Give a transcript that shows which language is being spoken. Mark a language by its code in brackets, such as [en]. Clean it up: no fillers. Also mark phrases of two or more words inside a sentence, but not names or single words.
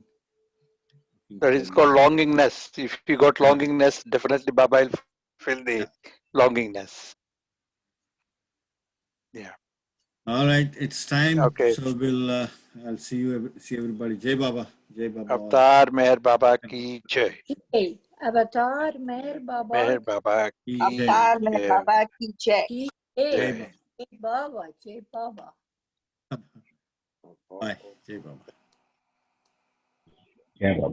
[en] That for is called you. longingness. If you got Yeah, longingness, definitely Baba will feel yeah. the longingness. Yeah. All right, it's time. Okay. So I'll see everybody. [hi] जय बाबा। जय बाबा. All. अवतार मेहर बाबा की जय. जय। अवतार मेहर बाबा Meher Baba Jai. ki अवतार में jai. बाबा की जय. की जय. Jai Jai. जय बाबा। जय बाबा. बाबा। Bye. जय बाबा. [en] Yeah.